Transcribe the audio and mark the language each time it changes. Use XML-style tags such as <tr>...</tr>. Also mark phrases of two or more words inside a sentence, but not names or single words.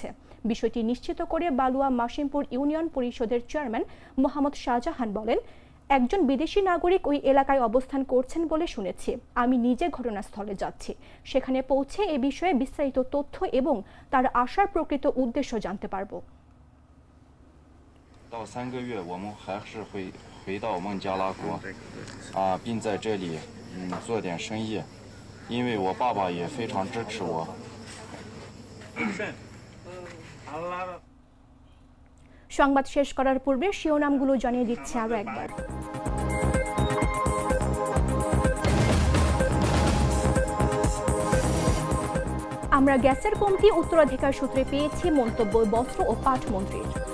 <bn>বিষয়টি নিশ্চিত করে বালুয়া মাসিমপুর ইউনিয়ন পরিষদের চেয়ারম্যান মোহাম্মদ শাহজাহান বলেন, একজন বিদেশি নাগরিক ওই এলাকায় অবস্থান করছেন বলে শুনেছি। আমি নিজে ঘটনাস্থলে যাচ্ছি। সেখানে পৌঁছে এ বিষয়ে বিস্তারিত তথ্য এবং তার আসার প্রকৃত উদ্দেশ্য জানতে পারব।</bn> <zh>到3个月，我们还是会回到孟加拉国，并在这里做点生意，因为我爸爸也非常支持我。</zh> <bn>সংবাদ শেষ করার পূর্বে শিরোনামগুলো জানিয়ে দিচ্ছে আরও একবার। আমরা গ্যাসের কমতি উত্তরাধিকার সূত্রে পেয়েছি, মন্তব্য বস্ত্র ও পাট মন্ত্রীর।</bn>